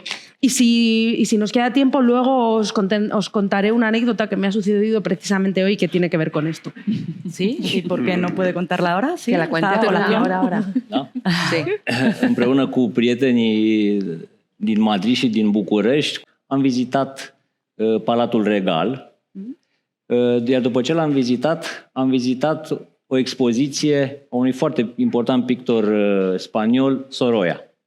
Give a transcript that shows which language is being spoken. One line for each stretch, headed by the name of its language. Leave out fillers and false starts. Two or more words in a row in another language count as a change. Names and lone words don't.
Spanish: Y si nos queda tiempo, luego os contaré una anécdota que me ha sucedido precisamente hoy que tiene que ver con esto. ¿Sí? ¿Y por qué no puede contarla ahora? Sí, Que la cuente ahora. Da? Sí.
Romanian: Împreună cu prietenii din Madrid și din București am vizitat Palatul Regal, iar după ce l-am vizitat, am vizitat o expoziție a unui foarte important pictor spaniol, Sorolla.